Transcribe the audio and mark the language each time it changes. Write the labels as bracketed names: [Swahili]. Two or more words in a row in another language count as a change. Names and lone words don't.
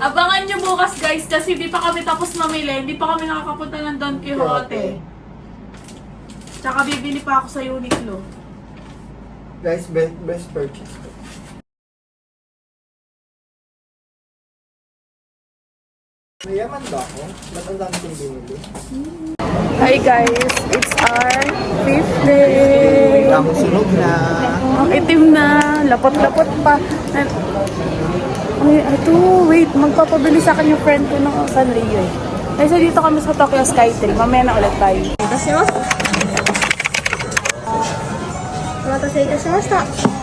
[Filipino] Abangan nyo bukas guys kasi di pa kami tapos mamili. Hindi pa kami nakakapunta ng Don Quixote. Tsaka bibili pa ako sa Uniqlo. Guys, [English] best purchase [Filipino] ko. Mayaman ba ako? Ba't ang dami kong binili? [English] Hi guys, it's our 5th day. [Filipino] Ang sunog na. Ang itim na, lapot-lapot pa. Ay, ito, wait, magpapabili sa akin yung friend ko ng Sanrio eh. Kasi dito kami sa Tokyo Skytree, mamaya na ulit tayo. [Japanese] お待たせいたしました。